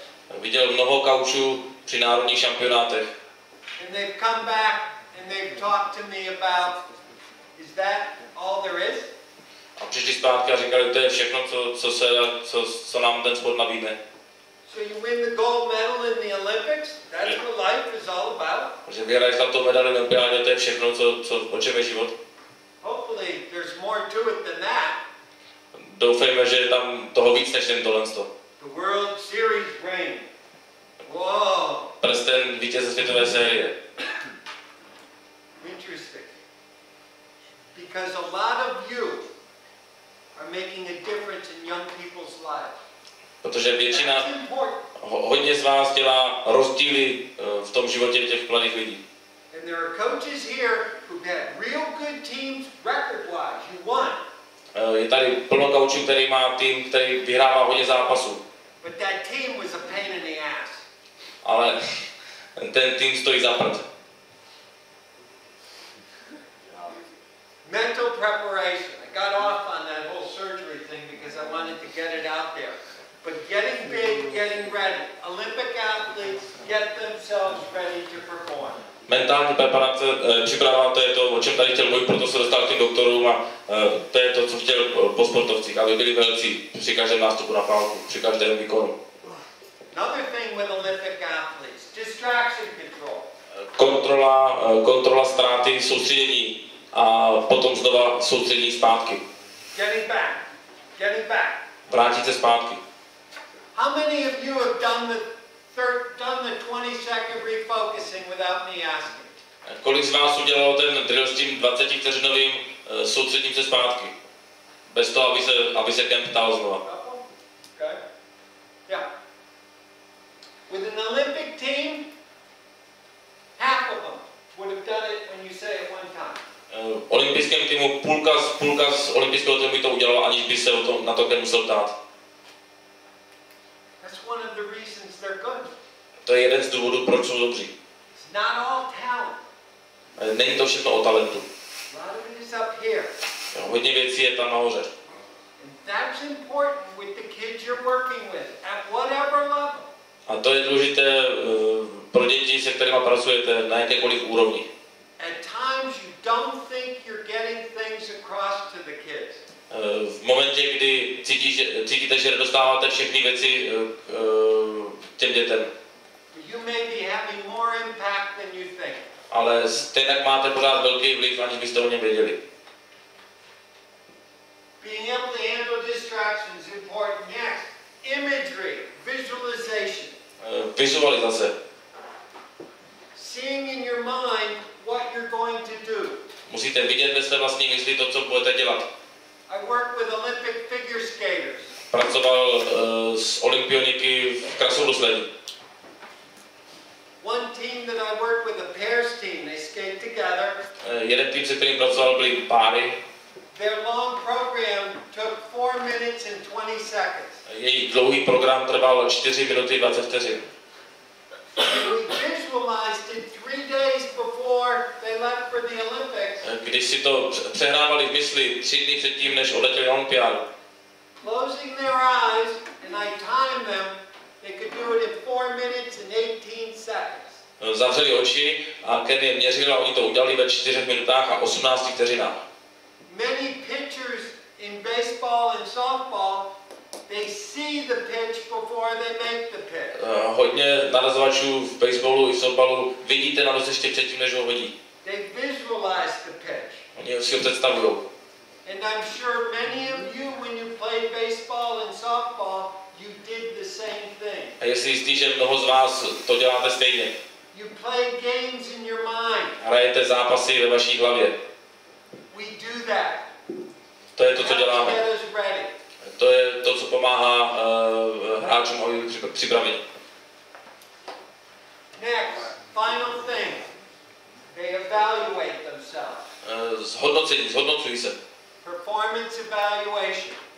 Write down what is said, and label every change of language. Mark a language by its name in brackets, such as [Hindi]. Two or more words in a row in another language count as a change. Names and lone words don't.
[Czech] Viděl mnoho koučů při národních šampionátech. [English] And they've come back and they've talked to me about, is that all there is? [Czech] A přišli zpátky a říkali, to je všechno, co nám ten sport nabídne. [English] So you win the gold medal in the Olympics? That's what life is all about. [Czech] Že vyhraješ zlatou medaili na olympiádě, to je všechno, o čem je život. [English] Hopefully there's more to it than that. [Czech] Doufejme, že je tam toho víc než jen tohle. [English] The World Series ring. Whoa. [Czech] Prsten vítěze světové série. [English] Interesting. Because a lot of you are making a difference in young people's lives. [Czech] Protože většina, [English] That's important. [Czech] hodně z vás dělá rozdíly v tom životě těch mladých lidí. [English] And there are coaches here who've had real good teams record-wise. You won. [Czech] Je tady plno koučů, který má tým, který vyhrává hodně zápasů. [English] But that team was a pain in the ass. [Czech] Ale ten tým stojí za prd. [English] Mental preparation. I got off on that whole surgery thing because I wanted to get it out there. But getting big, getting ready. Olympic athletes get themselves ready to perform. [Czech] Mentální preparace, příprava, to je to, o čem tady chtěl mluvit, proto se dostal k těm doktorům a to je to, co chtěl po sportovcích, aby byli velcí při každém nástupu na pálku, při každém výkonu. [English] Another thing with Olympic athletes, distraction control. [Czech] Kontrola ztráty, soustředění a potom znova soustředění zpátky. [English] Getting back, getting back. [Czech] vrátit se zpátky. [English] How many of you have done the 20-second refocusing without me asking? [Czech] Kolik z vás udělalo ten drill s tím 20-vteřinovým soustředím se zpátky? Bez toho, aby se Kemp ptal znova. [English] Okay. Yeah. With an Olympic team, half of them would have done it when you say it one time. [Czech] Olympijském týmu půlka z olympijského týmu to udělalo, aniž by se na to musel ptát. [English] That's one of the reasons they're good. [Czech] To je jeden z důvodů, proč jsou dobří. [English] It's not all talent. [Czech] Není to všechno o talentu. [English] A lot of it is up here. [Czech] Hodně věcí je tam nahoře. [English] And that's important with the kids you're working with at whatever level. [Czech] A to je důležité pro děti, se kterými pracujete na jakékoliv úrovni. [English] At times you don't think you're getting things across to the kids. [Czech] V momentě, kdy cítíte, že dostáváte všechny věci těm dětem. [English] You may be having more impact than you think. [Czech] Ale stejně máte pořád velký vliv, aniž byste o něm věděli. [English] Being able to handle distractions is important. Next, imagery, visualization. [Czech] Vizualizace. [English] Seeing in your mind what you're going to do. [Czech] Musíte vidět ve své vlastní mysli to, co budete dělat. [English] I work with Olympic figure skaters. [Czech] Pracoval s olympioniky v krasobruslení. [English] One team that I work with, a pairs team, they skate together. [Czech] Jeden tým, se kterým pracoval, byly páry. [English] Their long program took 4 minutes and 20 seconds. [Czech] Jejich dlouhý program trval 4 minuty 20 vteřin. [English] We visualized it 3 days before they left for the Olympics. [Czech] Když si to přehrávali v mysli 3 dny předtím, než odletěli na olympiádu. [English] Closing their eyes, and I timed them, they could do it in 4 minutes and 18 seconds. [Czech] Zavřeli oči a Ken je měřil a oni to udělali ve 4 minutách a 18 vteřinách. [English] Many pitchers in baseball and softball, they see the pitch before they make the pitch. [Czech] Hodně narazovačů v baseballu i v softballu vidíte na ještě předtím, než ho hodí. [English] They visualize the pitch. [Czech] Oni si ho představují. [English] And I'm sure many of you, when you played baseball and softball, you did the same thing. [Czech] A je si jistý, že mnoho z vás to děláte stejně. [English] You play games in your mind. [Czech] Hrajete zápasy ve vaší hlavě. [English] We do that. [Czech] To je to, co děláme. [English] Get us ready. [Czech] To je to, co pomáhá hráčům, aby byli připraveni. [English] Next, final thing. They evaluate themselves. [Czech] Zhodnocují se. [English] Performance evaluation.